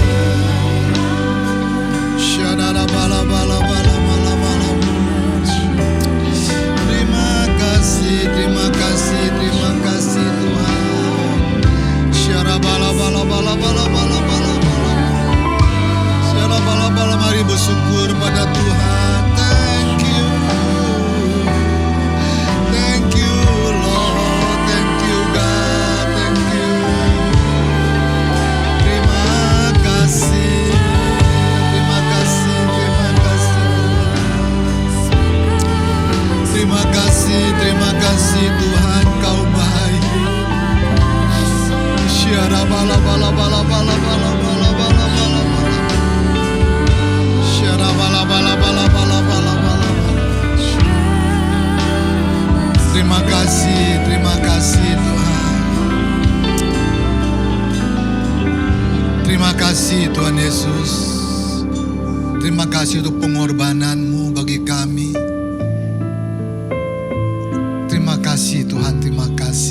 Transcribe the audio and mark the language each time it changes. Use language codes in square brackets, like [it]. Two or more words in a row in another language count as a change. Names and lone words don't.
[id] Shanara bala bala bala bala bala. Terima kasih, terima kasih, terima kasih Tuhan. Syara bala bala bala bala bala bala bala. Syara bala bala, mari bersyukur pada Tuhan. [en] Thank you. Thank you Lord. Thank you God. Thank you. [id] Terima kasih. Terima kasih. Terima kasih Tuhan. Terima kasih Tuhan, Kau baik. Syara bala bala bala bala bala bala bala bala bala. Syara bala bala bala bala bala bala. Terima kasih Tuhan. Terima kasih Tuhan Yesus. Terima kasih untuk pengorbanan-Mu bagi kami. Terima kasih Tuhan, terima kasih.